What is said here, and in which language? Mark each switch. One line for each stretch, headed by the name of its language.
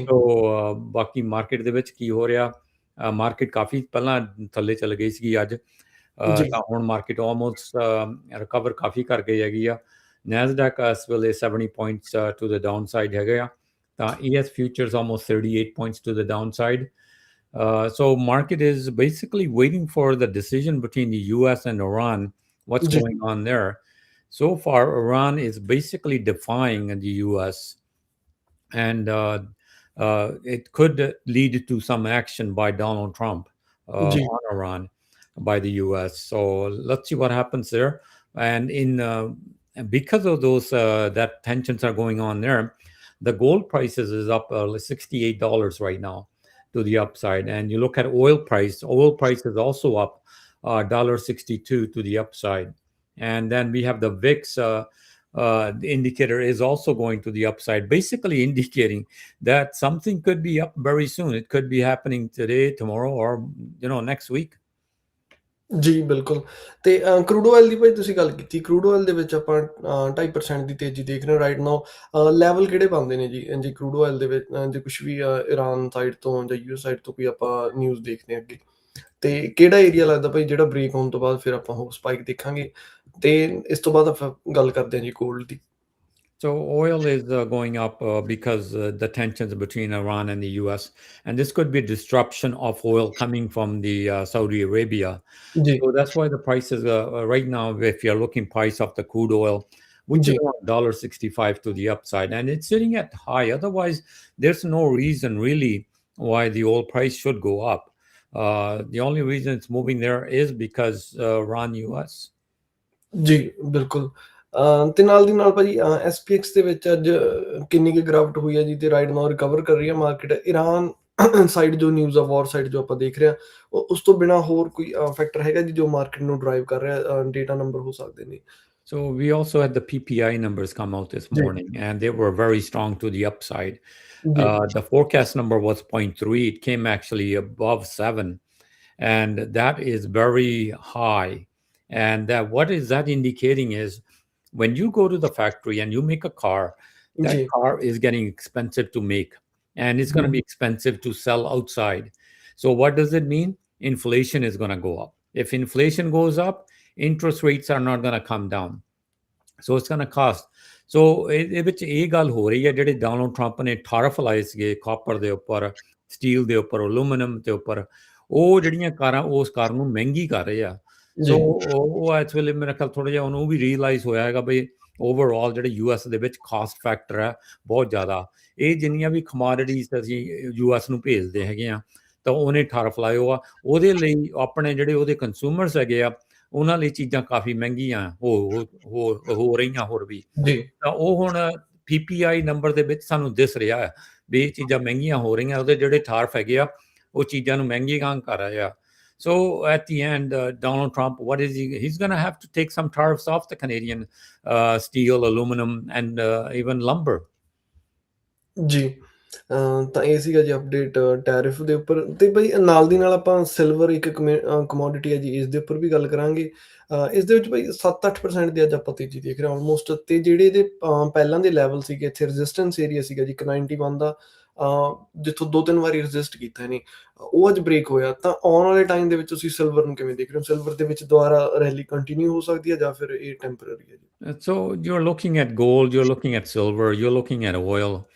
Punjabi: ਸੋ ਬਾਕੀ ਮਾਰਕੀਟ ਦੇ ਵਿੱਚ ਕੀ ਹੋ ਰਿਹਾ, ਮਾਰਕੀਟ ਕਾਫੀ ਪਹਿਲਾਂ ਥੱਲੇ ਚੱਲ ਗਈ ਸੀਗੀ ਅੱਜ, ਤਾਂ ਹੁਣ ਮਾਰਕੀਟ ਆਲਮੋਸਟ ਰਿਕਵਰ ਕਾਫੀ ਕਰ ਗਈ ਹੈਗੀ ਆ। ਨੈਸਡੈਕ ਇਸ ਵੇਲੇ 70 points
English: to the down side
Punjabi: ਹੈਗੇ ਆ, ਤਾਂ ES futures almost 38 points to the down side.
English: So market is basically waiting for the decision between the US and Iran, what's going on there. So far, Iran is basically defying the US, and it could lead to some action by Donald Trump on Iran by the US. So let's see what happens there. And because of those that tensions are going on there, the gold prices is up $68 right now to the upside. And you look at oil price is also up $1.62 to the upside. And then we have the VIX the indicator is also going to the upside, basically indicating that something could be up very soon. It could be happening today, tomorrow, or next week.
Punjabi: ਜੀ ਬਿਲਕੁਲ। ਤੇ crude oil ਦੀ ਭਾਈ ਤੁਸੀਂ ਗੱਲ ਕੀਤੀ, crude oil ਦੇ ਵਿੱਚ ਆਪਾਂ 2.5% ਦੀ ਤੇਜ਼ੀ ਦੇਖ ਰਹੇ ਹਾਂ
English: Right now.
Punjabi: ਲੈਵਲ ਕਿਹੜੇ ਪਾਉਂਦੇ ਨੇ ਜੀ ਕਰੂਡ ਆਇਲ ਦੇ ਵਿੱਚ, ਜੇ ਕੁਛ ਵੀ ਇਰਾਨ ਸਾਈਡ ਤੋਂ ਜਾਂ US ਸਾਈਡ ਤੋਂ ਕੋਈ ਆਪਾਂ ਨਿਊਜ਼ ਦੇਖਦੇ ਹਾਂ ਅੱਗੇ, ਤੇ ਕਿਹੜਾ ਏਰੀਆ ਲੱਗਦਾ ਭਾਈ ਜਿਹੜਾ ਬ੍ਰੇਕ ਹੋਣ ਤੋਂ ਬਾਅਦ ਫਿਰ ਆਪਾਂ ਹੋਰ ਸਪਾਈਕ ਦੇਖਾਂਗੇ? ਤੇ ਇਸ ਤੋਂ ਬਾਅਦ ਆਪਾਂ ਗੱਲ ਕਰਦੇ ਹਾਂ ਜੀ gold ਦੀ।
English: So oil is going up because the tensions between Iran and the US, and this could be a disruption of oil coming from the Saudi Arabia. So that's why the price is right now, if you're looking price of the crude oil, which is $1.65 to the upside, and it's sitting at high. Otherwise, there's no reason really why the oil price should go up. The only reason it's moving there is because Iran, US.
Punjabi: ਜੀ ਬਿਲਕੁਲ। ਤੇ ਨਾਲ ਦੀ ਨਾਲ ਭਾਜੀ SPX ਦੇ ਵਿੱਚ ਅੱਜ ਕਿੰਨੀ ਕੁ ਗਿਰਾਵਟ ਹੋਈ ਹੈ ਜੀ, ਤੇ
English: right now
Punjabi: ਰਿਕਵਰ ਕਰ ਰਹੀ ਹੈ ਮਾਰਕੀਟ। ਇਰਾਨ ਸਾਈਡ ਜੋ ਨਿਊਜ਼ ਆ, ਵਾਰ ਸਾਈਡ ਜੋ ਆਪਾਂ ਦੇਖ ਰਹੇ ਹਾਂ, ਉਸ ਤੋਂ ਬਿਨਾਂ ਹੋਰ ਕੋਈ ਫੈਕਟਰ ਹੈਗਾ ਜੀ ਜੋ ਮਾਰਕੀਟ ਨੂੰ ਡਰਾਈਵ ਕਰ ਰਿਹਾ? ਡੇਟਾ ਨੰਬਰ ਹੋ ਸਕਦੇ ਨੇ।
English: So we also had the PPI numbers come out this morning, and they were very strong to the upside. The forecast number was 0.3. It came actually above 7, and that is very high. And what is that indicating is when you go to the factory and you make a car, that
Punjabi: ਜੀ
English: car is getting expensive to make, and it's going to be expensive to sell outside. So what does it mean? Inflation is going to go up. If inflation goes up, interest rates are not going to come down. So it's going to cost. So
Punjabi: ਇਹਦੇ ਵਿੱਚ ਇਹ ਗੱਲ ਹੋ ਰਹੀ ਹੈ, ਜਿਹੜੇ Donald Trump ਨੇ ਟਾਰਫ ਲਾਏ ਸੀਗੇ ਕਾਪਰ ਦੇ ਉੱਪਰ, ਸਟੀਲ ਦੇ ਉੱਪਰ, ਐਲੂਮੀਨੀਅਮ ਦੇ ਉੱਪਰ, ਉਹ ਜਿਹੜੀਆਂ ਕਾਰਾਂ ਉਸ ਕਾਰ ਨੂੰ ਮਹਿੰਗੀ ਕਰ ਰਹੇ ਆ। ਸੋ ਉਹ ਇਸ ਵੇਲੇ ਮੇਰੇ ਖਿਆਲ ਥੋੜ੍ਹਾ ਜਿਹਾ ਉਹਨੂੰ ਵੀ ਰੀਅਲਾਈਜ਼ ਹੋਇਆ ਹੈਗਾ ਬਈ ਓਵਰਆਲ ਜਿਹੜੇ US ਦੇ ਵਿੱਚ ਕਾਸਟ ਫੈਕਟਰ ਹੈ ਬਹੁਤ ਜ਼ਿਆਦਾ। ਇਹ ਜਿੰਨੀਆਂ ਵੀ ਕਮੋਡਿਟੀਜ਼ ਅਸੀਂ US ਨੂੰ ਭੇਜਦੇ ਹੈਗੇ ਆ, ਤਾਂ ਉਹਨੇ ਟਾਰਫ ਲਾਏ ਆ, ਉਹਦੇ ਲਈ ਆਪਣੇ ਜਿਹੜੇ ਉਹਦੇ ਕੰਜ਼ਿਊਮਰਸ ਹੈਗੇ ਆ, ਉਹਨਾਂ ਲਈ ਚੀਜ਼ਾਂ ਕਾਫੀ ਮਹਿੰਗੀਆਂ ਹੋ ਰਹੀਆਂ ਹੋਰ ਵੀ। ਤਾਂ ਉਹ ਹੁਣ PPI ਨੰਬਰ ਦੇ ਵਿੱਚ ਸਾਨੂੰ ਦਿਸ ਰਿਹਾ ਹੈ ਵੀ ਇਹ ਚੀਜ਼ਾਂ ਮਹਿੰਗੀਆਂ ਹੋ ਰਹੀਆਂ, ਉਹਦੇ ਜਿਹੜੇ ਟਾਰਫ ਹੈਗੇ ਆ ਉਹ ਚੀਜ਼ਾਂ ਨੂੰ ਮਹਿੰਗੀਆਂ ਕਰ ਰਹੇ ਆ।
English: So at the end, Donald Trump, what is he? He's going to have to take some tariffs off the Canadian steel, aluminum, and even lumber.
Punjabi: ਜੀ ਤਾਂ ਇਹ ਸੀਗਾ ਜੀ ਅਪਡੇਟ ਟੈਰਿਫ ਦੇ ਉੱਪਰ। ਤੇ ਬਈ ਨਾਲ ਦੀ ਨਾਲ ਆਪਾਂ ਸਿਲਵਰ ਇੱਕ ਕਮੋਡਿਟੀ ਹੈ ਜੀ, ਇਸ ਦੇ ਉੱਪਰ ਵੀ ਗੱਲ ਕਰਾਂਗੇ। ਇਸ ਦੇ ਵਿੱਚ ਬਈ 7-8% ਦੀ ਅੱਜ ਆਪਾਂ ਤੇਜ਼ੀ ਦੇਖ ਰਹੇ ਹਾਂ ਆਲਮੋਸਟ। ਤੇ ਜਿਹੜੇ ਇਹਦੇ ਪਹਿਲਾਂ ਦੇ ਲੈਵਲ ਸੀਗੇ, ਇੱਥੇ ਰੈਜ਼ਿਸਟੈਂਸ ਏਰੀਆ ਸੀਗਾ ਜੀ 191 ਦਾ, ਜਿੱਥੋਂ 2-3 ਵਾਰੀ ਰੈਜ਼ਿਸਟ ਕੀਤਾ ਇਹਨੇ, ਉਹ ਅੱਜ ਬ੍ਰੇਕ ਹੋਇਆ। ਤਾਂ ਆਉਣ ਵਾਲੇ ਟਾਈਮ ਦੇ ਵਿੱਚ ਤੁਸੀਂ ਸਿਲਵਰ ਨੂੰ ਕਿਵੇਂ ਦੇਖ ਰਹੇ ਹੋ? ਸਿਲਵਰ ਦੇ ਵਿੱਚ ਦੁਬਾਰਾ ਰੈਲੀ ਕੰਟੀਨਿਊ ਹੋ ਸਕਦੀ ਹੈ ਜਾਂ ਫਿਰ ਇਹ ਟੈਂਪਰੇਰੀ ਹੈ ਜੀ?
English: So you're looking at gold, you're looking at silver, you're looking at oil.